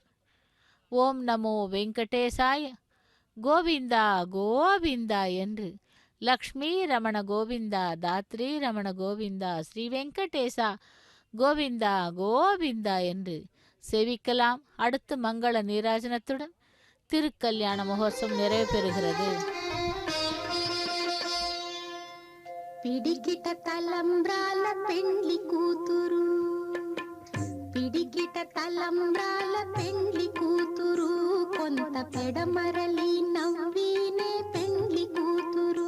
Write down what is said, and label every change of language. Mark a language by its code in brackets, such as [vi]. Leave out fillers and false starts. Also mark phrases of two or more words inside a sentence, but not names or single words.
[ta] ஓம் நமோ வெங்கடேசாய கோவிந்தா கோவிந்தா என்று லக்ஷ்மி ரமண கோவிந்தா தாத்ரி ரமண கோவிந்தா ஸ்ரீ வெங்கடேசா கோவிந்தா கோவிந்தா என்று சேவிக்கலாம். அடுத்து மங்கள நீராஜனத்துடன் திருக்கல்யாண மகோத்சவம் நிறைவு பெறுகிறது. [te] పిడికిట తలంబ్రాల పెండ్లి కూతురు, పిడికిట తలంబ్రాల పెండ్లి కూతురు, కొంత పెడమరలి నవ్వినే పెండ్లి కూతురు.